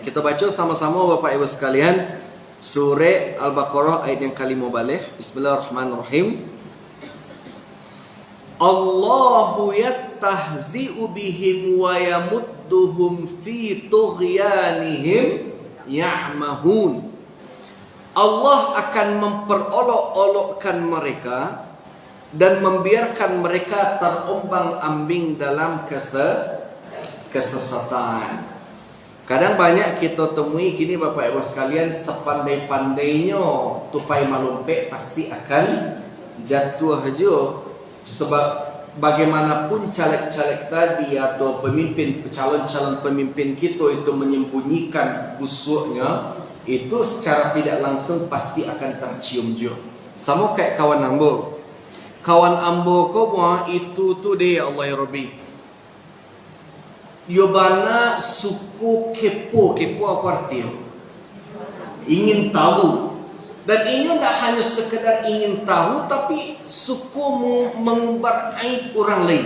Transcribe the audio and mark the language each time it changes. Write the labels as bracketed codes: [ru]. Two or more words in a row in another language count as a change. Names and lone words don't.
[id] Kita baca sama-sama Bapak Ibu sekalian surah Al-Baqarah ayat yang kelima balik. [ar] بسم الله الرحمن الرحيم. الله يستهزئ بهم ويمدهم في طغيانهم يعمهون. [id] Allah akan memperolok-olokkan mereka dan membiarkan mereka terombang-ambing dalam kesesatan. Kadang banyak kita temui gini Bapak Ibu sekalian, sepandai-pandainya tupai malumpe pasti akan jatuh aja. Sebab bagaimanapun caleg-caleg tadi atau calon-calon pemimpin kita itu menyembunyikan busuknya, itu secara tidak langsung pasti akan tercium juga. [min] Sama kayak kawan ambo. Kawan ambo ko itu tuh deh [ar] الله يا ربي. [min] Yobana suku kepo apa artinya? [id] Ingin tahu. Dan ini tidak hanya sekedar ingin tahu, tapi suku mengumbar aib orang lain.